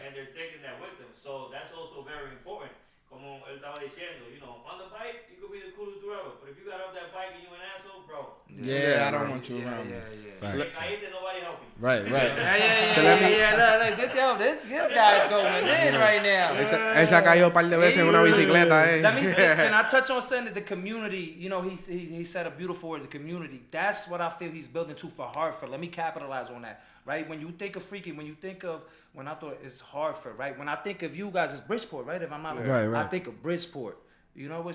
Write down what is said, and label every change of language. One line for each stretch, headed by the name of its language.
English: And they're taking that with them. So that's also very important.
Spanish: Como él estaba diciendo,
English: you know, on the bike, you could be the coolest dude ever, but if you got off that bike and you an asshole, bro. Yeah, I don't want you around me. Nobody help you. Right. This guy's going in right now.
Spanish: Él se ha caído un par de veces en una bicicleta,
English: Can I touch on something? The community, you know, he said a beautiful word, the community. That's what I feel he's building to for Hartford. Let me capitalize on that. Right? When you think of Freaky, when I thought it's Hartford, right? When I think of you guys, it's Bridgeport, right? If I'm not wrong, I think of Bridgeport. You know what?